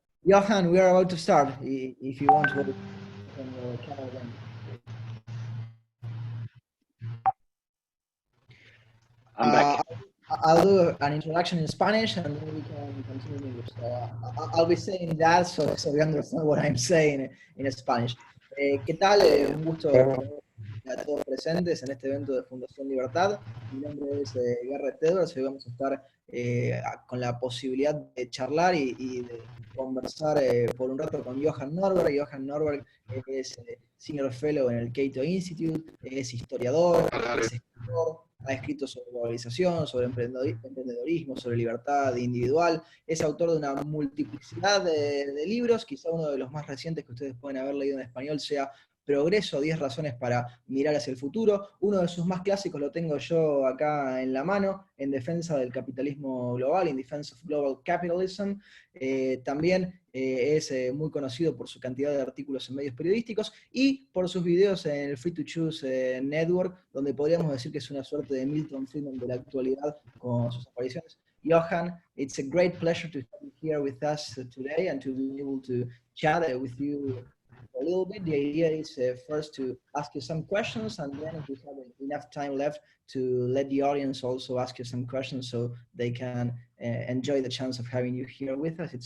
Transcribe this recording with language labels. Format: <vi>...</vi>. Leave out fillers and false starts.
<en>Johan, we are about to start. If you want to open your channel again. I'm back. I'll do an introduction in Spanish and then we can continue in English. So, I'll be saying that so we understand what I'm saying in Spanish.</en> <es>¿Qué tal? Un gusto tener a todos presentes en este evento de Fundación Libertad. Mi nombre es Garrett Edwards y vamos a estar con la posibilidad de charlar y de conversar por un rato con Johan Norberg. Johan Norberg es Senior Fellow en el Cato Institute, es historiador, es escritor, ha escrito sobre globalización, sobre emprendedorismo, sobre libertad individual, es autor de una multiplicidad de libros, quizá uno de los más recientes que ustedes pueden haber leído en español sea Progreso, 10 razones para mirar hacia el futuro. Uno de sus más clásicos lo tengo yo acá en la mano, En defensa del capitalismo global, In Defense of Global Capitalism. También es muy conocido por su cantidad de artículos en medios periodísticos y por sus videos en el Free to Choose Network, donde podríamos decir que es una suerte de Milton Friedman de la actualidad con sus apariciones.</es> <en>Johan, it's a great pleasure to have you here with us today and to be able to chat with you a little bit. The idea is first to ask you some questions, and then if we have enough time left, to let the audience also ask you some questions so they can enjoy the chance of having you here with us.</en>